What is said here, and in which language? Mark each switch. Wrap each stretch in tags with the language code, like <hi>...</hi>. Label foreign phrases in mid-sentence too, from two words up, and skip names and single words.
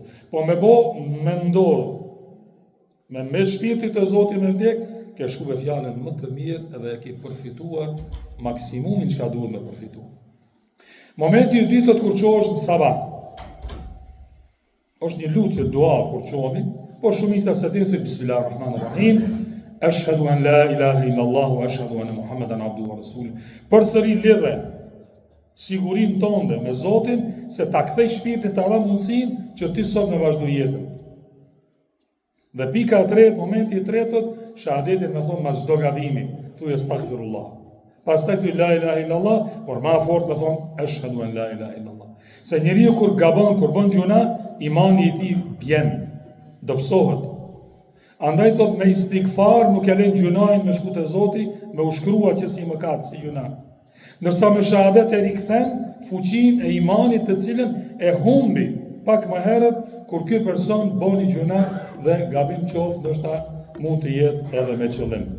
<sq>Po me ndodh, me shpirtit e Zotit me vdek, ke shkuve fjalën më të mirë edhe e ke përfituar maksimumin që ka duhet me përfituar. Momenti i dytë kur qohesh në sabah, është një lutje dua kur qohemi, por shumica se din thot</sq> <ar>بسم الله الرحمن الرحيم أشهد أن لا إله إلا الله وأشهد أن محمدا عبده ورسوله.</ar> <sq>Përsëri lidhe sigurinë tënde me Zotin se ta kthej shpirtin të dha mundësinë që ti sot me vazhdo jetën. Dhe pika e tretë, momenti i tretë thot, shahadetin me thonë mas çdo gabimi, thuaj astaghfirullah. Pastaj thuaj</sq> <ar>لا إله إلا الله,</ar> <sq>por më fort me thonë</sq> <ar>أشهد أن لا إله إلا الله.</ar> <sq>Se njeriu kur gabon, kur bën gjuna, imani i tij bjen, dobësohet. Andaj thot me istighfar nuk e lën gjunajin me shku te Zoti, me u shkrua që si mëkat, si gjuna. Ndërsa me shahadet e rikthen fuqinë e imanit të cilën e humbi pak më herët kur ky person boni gjuna dhe gabim qoftë, ndoshta mund të jetë edhe me qëllim.</sq>